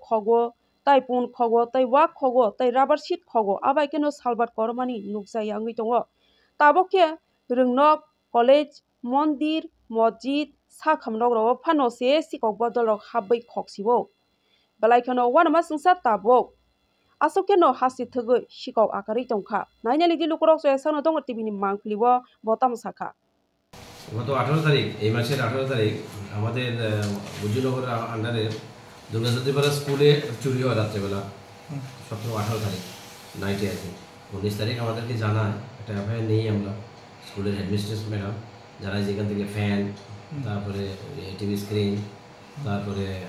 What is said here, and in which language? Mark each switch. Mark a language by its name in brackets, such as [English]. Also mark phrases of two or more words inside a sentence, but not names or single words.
[Kok Borok] khogo tai pun khogo tai wak khogo tai [English] rubber sheet [Kok Borok] khogo abaikeno salbat kormani nukjai angui tongo tabokhe rungnok college mondir mosjid sakhamrok phano se sikok bodol rok habbai khoksio belaikhono wanama sungsa tabok asokeno hasti thwgui sikok akarui tongkha nainali di lukurok soyasano dongor TV ni mangpiliwo botam sakha [Bangla] গত 18 তারিখ এই মাসের 18 তারিখ আমাদের বুজুনগর আন্ডারে দুর্গা চৌধুরী পাড়া স্কুলে চুরি হয় রাত্রেবেলা 18 তারিখ নাইটে আর কি 19 তারিখ আমাদেরকে জানায় একটা এফআইআর নেই আমরা স্কুলের হেডমিস্ট্রেস ম্যাডাম জানায় যেখান থেকে ফ্যান তারপরে [English] TV screen [Bangla] তারপরে